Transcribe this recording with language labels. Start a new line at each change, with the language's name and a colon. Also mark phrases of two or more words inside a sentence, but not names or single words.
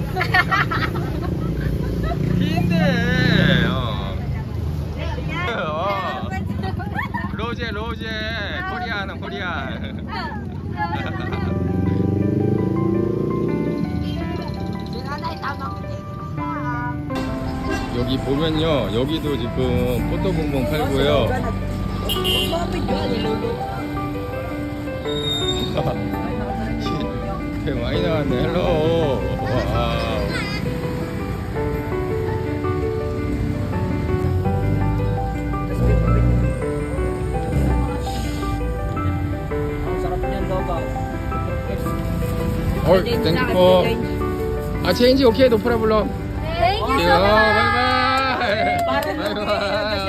Korean: 인데. 로제. 코리안.
Filipino: Si nanay, tama ko
Korean: 여기 보면요, 여기도 지금 포토공공 팔고요. 많이 나왔네. 헬로. 와우.
Filipino: Ang sarap niyan logo.
Korean: 땡큐.
English: Ah, change okay, no problem. Thank you
Korean: 이거,
English: so much.
Korean: 바이바이. 바이바이.